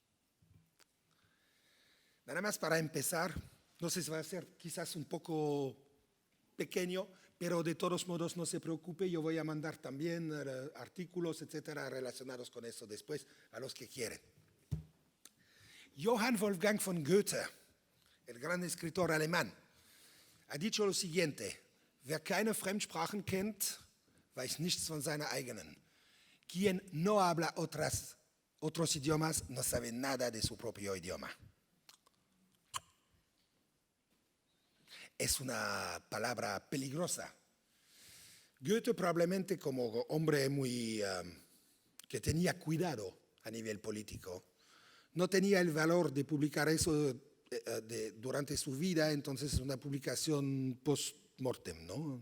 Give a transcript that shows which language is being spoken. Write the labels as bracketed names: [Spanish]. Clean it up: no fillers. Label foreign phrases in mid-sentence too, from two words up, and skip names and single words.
[Spanish] Nada más para empezar, no sé si va a ser quizás un poco pequeño, pero de todos modos no se preocupe, yo voy a mandar también artículos, etcétera, relacionados con eso después a los que quieren. Johann Wolfgang von Goethe, el gran escritor alemán, ha dicho lo siguiente: [German] Wer keine Fremdsprachen kennt, weiß nichts von seiner eigenen. [Spanish] Quien no habla otros idiomas no sabe nada de su propio idioma. Es una palabra peligrosa. Goethe, probablemente como hombre que tenía cuidado a nivel político, no tenía el valor de publicar eso durante su vida, entonces es una publicación post-mortem, ¿no?